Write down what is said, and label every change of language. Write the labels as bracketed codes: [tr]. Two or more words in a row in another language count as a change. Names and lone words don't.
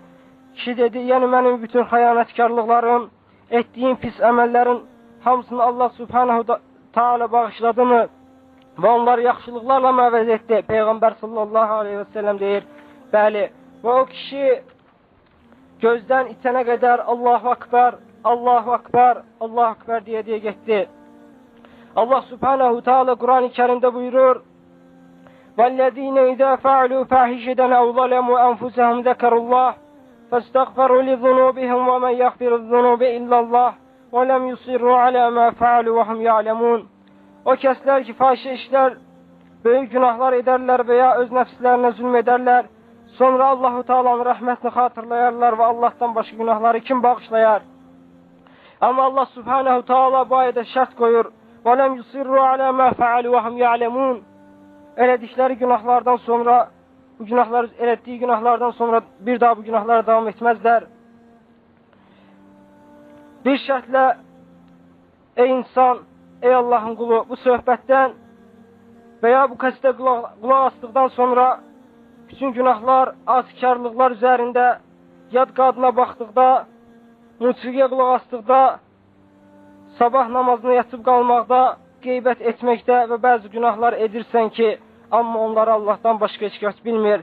[az] Kişi dedi, yəni mənim bütün xəyanətkarlıqlarım, etdiyim pis əməllərin hamısını [ar] الله سبحانه تعالى [az] bağışladı mı və onları yaxşılıqlarla mı əvəz etdi? Peyğəmbər [ar] صلى الله عليه و سلم [az] deyir, bəli. Və o kişi gözdən itənə qədər [ar] الله أكبر الله أكبر الله أكبر [az] deyə getdi. [ar] الله سبحانه تعالى [az] Kur'an-ı Kerim'de buyurur, [ar] وَالَّذ۪ينَ اِذَا فَعَلُوا فَاحِشَةً اَوْ ظَلَمُوا أَنْفُسَهُمْ ذَكَرُوا اللّٰهِ فَاسْتَغْفَرُوا لِذُنُوبِهِمْ وَمَنْ يَغْفِرُ الذُّنُوبَ إِلَّا اللّٰهِ وَلَمْ يُصِرُّوا عَلَى مَا فَعَلُوا وَهُمْ يَعْلَمُونَ. [az] O kəslər ki, fahişə işlər, böyük günahlar edərlər və ya öz nəfslərinə zulm edərlər, sonra [ar] الله تعالى [az] rəhmətini xatırlayarlar və Allahdan başqa günahları kim bağışlayar? Amma [ar] الله سبحانه تعالى [az] bu ayədə şərt qoyur, [ar] وَلَمْ يُصِرُّوا عَلَى مَا فَعَلُوا وَهُمْ يَعْلَمُونَ. [az] Elədikləri günahlardan sonra, bu günahlar, elətdiyi günahlardan sonra bir daha bu günahlara davam etməzlər. Bir şərtlə, ey insan, ey Allahın qulu, bu söhbətdən və ya bu kəsdə qulaq asdıqdan sonra bütün günahlar, asikarlıqlar üzərində, yad qadına baxdıqda, musiqiyə qulaq asdıqda, sabah namazına yatıb qalmaqda, qeybət etməkdə və bəzi günahlar edirsən ki, amma onları Allahdan başqa heç kəs bilmir.